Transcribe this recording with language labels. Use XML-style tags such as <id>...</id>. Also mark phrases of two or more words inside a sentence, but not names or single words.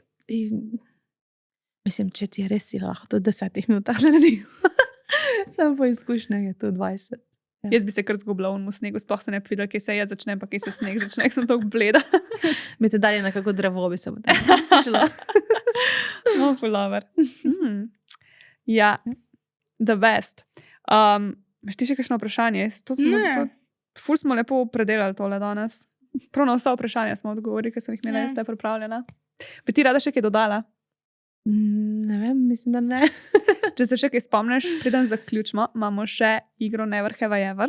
<sl>Mislim, če ti je res si lahko to 10 minutah naredi. Samo po izkušnjah je to 20. Ja. Jaz bi se kar zgubila v snegu, sploh se ne bi videla, kje se jaz začnem, pa kje se sneg začne, sem tako bleda. Bi te dali na kako drevo, bi se potem šlo. Pulaver. Ja,</sl> <en>the best.</en> <sl>Veš ti še kakšno vprašanje? Ful smo lepo predelali tole danes. Prav na vsa vprašanja smo odgovorili, ker sem jih imela jaz pripravljena. Bi ti rada še kaj dodala? Ne vem, mislim, da ne. Če se še kaj spomniš, preden zaključimo, imamo še igro Never Have I Ever.</sl>